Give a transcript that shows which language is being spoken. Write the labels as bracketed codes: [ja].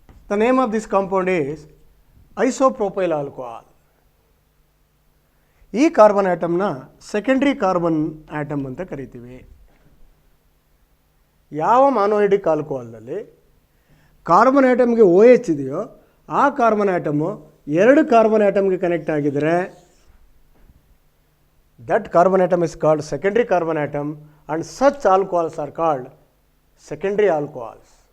[en] The name of this compound is isopropyl alcohol. [kn] ಈ carbon ಆಟಮ್ನ secondary carbon atom ಅಂತ ಕರಿತೀವಿ. ಯಾವ ಮಾನೋಹೈಡ್ರಿಕ್ ಆಲ್ಕೋಹಾಲ್ನಲ್ಲಿ ಕಾರ್ಬನ್ ಆಟಮ್ಗೆ OH ಇದೆಯೋ ಆ carbon atom 2 carbon ಆಟಮ್ಗೆ connect ಆಗಿದರೆ [en] that carbon atom is called secondary carbon atom and such alcohols are called secondary alcohols.